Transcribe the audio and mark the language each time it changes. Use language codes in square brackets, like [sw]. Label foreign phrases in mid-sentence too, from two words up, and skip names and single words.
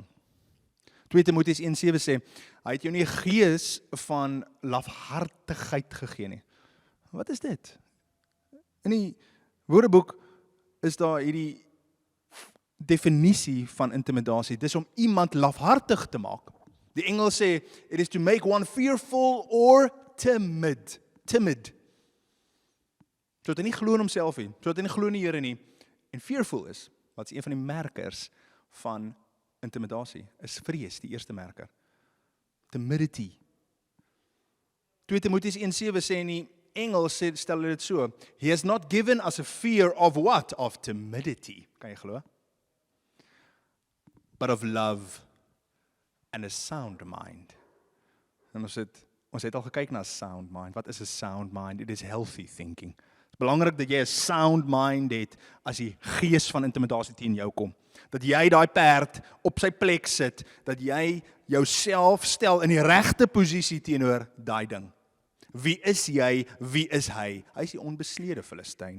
[af] 2 Timoteus 1:7 sê, hy het jou nie 'n gees van lafhartigheid gegee nie. Wat is dit? In die Woordeboek is daar hierdie definisie van intimidasie. Dis om iemand lafhartig te maak. Die Engels sê, [en] it is to make one fearful or timid. Timid. [af] So dat hy nie glo in homself nie, so dat hy nie glo in die Here nie, en fearful is, wat is een van die merkers van intimidasie, is vrees, die eerste merker. [en] Timidity. 2 Timoteus 1:7 [af] sê in die Engels stel dit so, [en] he has not given us a fear of what? Of timidity. [af] Kan jy glo? [en] But of love and a sound mind. [af] En ons het al gekyk na [en] sound mind. [af] Wat is 'n [en] sound mind? It is healthy thinking. [af] Het is belangrik dat jy 'n [en] sound mind [af] het as die gees van intimidasie teen jou kom. Dat jy daai perd op sy plek sit, dat jy jouself stel in die regte posisie teenoor daai ding. Wie is jy? Wie is hy? Hy is die onbesnede Filistyn.